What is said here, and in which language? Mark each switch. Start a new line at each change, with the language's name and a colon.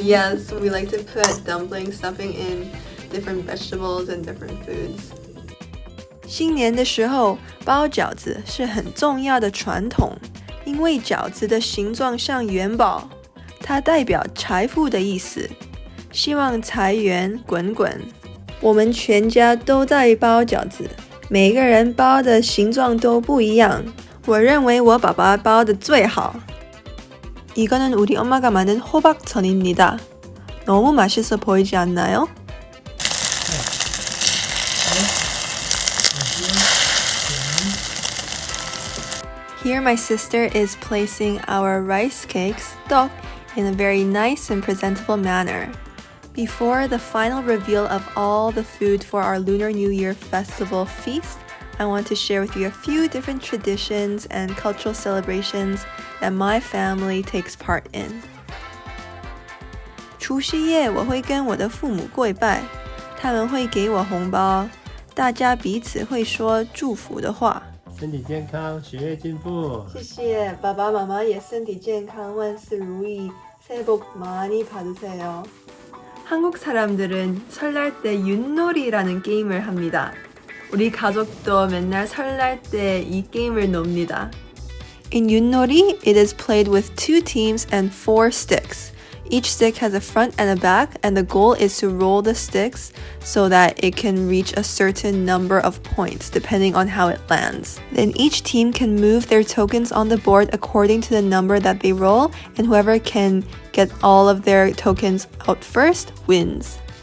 English: yes, we like to put dumpling stuffing in different vegetables and different foods.
Chinese: 新年的时候包饺子是很重要的传统，因为饺子的形状像元宝，它代表财富的意思，希望财源滚滚。我们全家都在包饺子，每个人包的形状都不一样。我认为我爸爸包的最好。
Korean: 이거는 우리 엄마가 만든 호박전입니다. 너무 맛있어 보이지 않나요?
English: Here my sister is placing our rice cakes, 떡, in a very nice and presentable manner. Before the final reveal of all the food for our Lunar New Year festival feast, I want to share with you a few different traditions and cultural celebrations that my family takes part in.
Chinese: 除夕夜我会跟我的父母跪拜，他们会给我红包，大家彼此会说祝福的话。身体健康，学业进步。谢谢爸爸妈妈也身体健康，万事如意，
Korean: 새해 복 많이 받으세요. 한국 사람들은 설날 때 윷놀이라는 게임을 합니다. 우리 가족도 맨날 설날 때 이 게임을 놉니다.
English: In 윷놀이, it is played with 2 teams and 4 sticks. Each stick has a front and a back, and the goal is to roll the sticks so that it can reach a certain number of points depending on how it lands. Then each team can move their tokens on the board according to the number that they roll, and whoever can get all of their tokens out first wins.